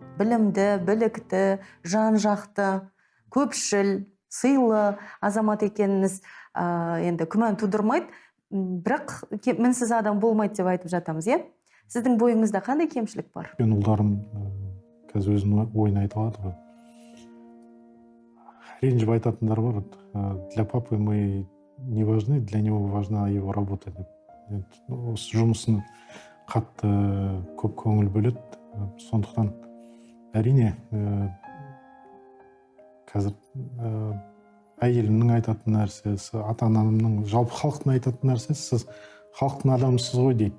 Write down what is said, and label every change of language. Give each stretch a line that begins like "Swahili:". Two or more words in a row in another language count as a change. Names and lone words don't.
Kazakh: Білімді, білікті, жан-жақты, көпшіл, сыйлы азамат екеніңіз енді күмән тудырмайды. Бірақ мінсіз адам болмайды деп айтып жатамыз, иә? Сіздің бойыңызда қандай кемшілік бар? Мен ұлдарым қазір өзінің ойын айта алады ғой. Ренжіп айтатындар бар.
Russian: Для папы мы не важны, для него важна его работа деп.
Kazakh: Осы жұмысын қатты көп көңіл бөледі. Сондықтан әрине қазір әйелімнің айтатын нәрсесі, ата-анамның, жалпы халықтың айтатын нәрсесі, сіз халықтың адамысыз ғой дейді.